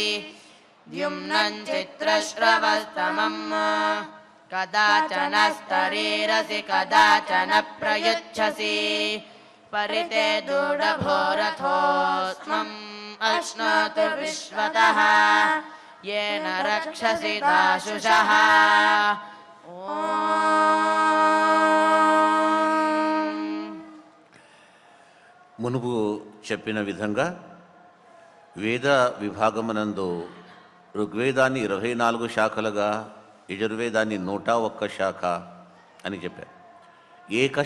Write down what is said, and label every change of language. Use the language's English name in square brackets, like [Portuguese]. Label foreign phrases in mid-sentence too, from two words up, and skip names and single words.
[Sanskrit] द्युम्नं चित्रश्रवस्तमम् कदाचन स्तरीरसि कदाचन प्रयुच्छसि. परिते दूढभोरथोऽस्मम् अश्नोतु विश्वतः. येन रक्षसि दाशुषः. [Telugu] మునుపు చెప్పిన విధంగా వేద విభాగమునందు ఋగ్వేదాన్ని 24 శాఖలుగా, యజుర్వేదాన్ని 101 శాఖ అని చెప్పారు.